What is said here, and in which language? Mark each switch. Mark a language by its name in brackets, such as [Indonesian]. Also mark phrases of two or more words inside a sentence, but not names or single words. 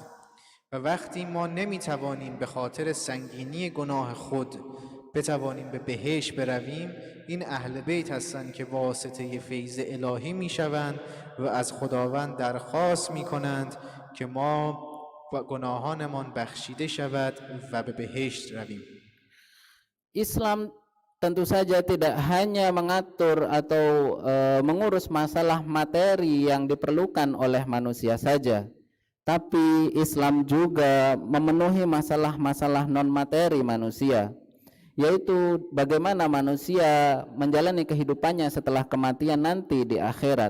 [Persian] و وقتی ما نمیتوانیم به خاطر سنگینی گناه خود بتوانیم به بهشت برویم، این اهل بیت هستند که واسطه فیض الهی میشوند و از خداوند درخواست میکنند که ما گناهانمان بخشیده شود و به بهشت رویم. [Indonesian] Islam tentu saja tidak hanya mengatur atau mengurus masalah materi yang diperlukan oleh manusia saja, tapi Islam juga memenuhi masalah-masalah non materi manusia, yaitu bagaimana manusia menjalani kehidupannya setelah kematian nanti di akhirat.